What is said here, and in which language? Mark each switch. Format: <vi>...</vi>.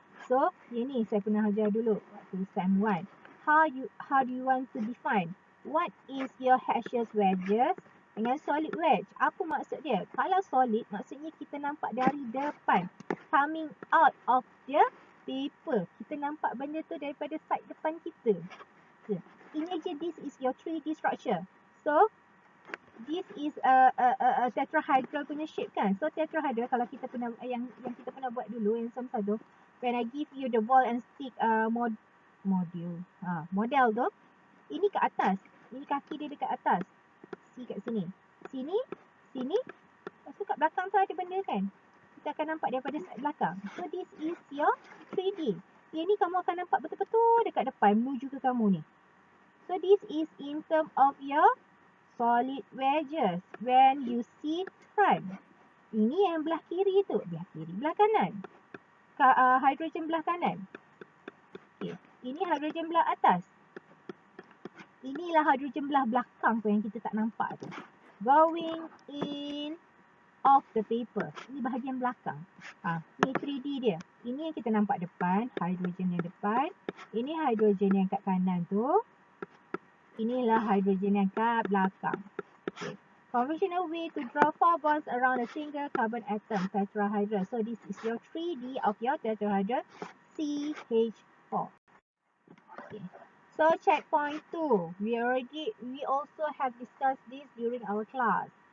<ms>So, ini saya pernah ajar dulu waktu SEM 1.</ms> <en>How do you want to define? What is your gaseous wedges dengan solid wedge?</en> <ms>Apa maksud dia? Kalau solid, maksudnya kita nampak dari depan.</ms> <en>Coming out of the paper.</en> <ms>Kita nampak benda tu daripada side depan kita. Ini je,</ms> <en>this is your 3D structure. So, this is a tetrahedral punya shape kan.</en> <ms>So, tetrahedral kalau kita pernah, yang kita pernah buat dulu, yang sama tu,</ms> <en>when I give you the ball and stick model</en> <ms>tu, ini ke atas. Ini kaki dia dekat atas. See kat sini. Sini. Lepas tu kat belakang tu ada benda kan. Kita akan nampak daripada side belakang.</ms> <en>So, this is your 3D.</en> <ms>Yang ni kamu akan nampak betul-betul dekat depan menuju ke kamu ni.</ms> <en>So, this is in term of your solid wedges. When you see front.</en> <ms>Ini yang belah kiri tu. Belah kiri, belah kanan. Hidrogen belah kanan. Okay. Ini hidrogen belah atas. Inilah hidrogen belah belakang tu yang kita tak nampak tu.</ms> <en>Going in of the paper.</en> <ms>Ini bahagian belakang. Ni 3D dia. Ini yang kita nampak depan. Hidrogen yang depan. Ini hidrogen yang kat kanan tu. Inilah hidrogen yang kat belakang. Okay.</ms> <en>Conventional way to draw 4 bonds around a single carbon atom, tetrahedral. So this is your 3D of your tetrahedral CH4. Okay. So checkpoint 2. We also have discussed this during our class.</en>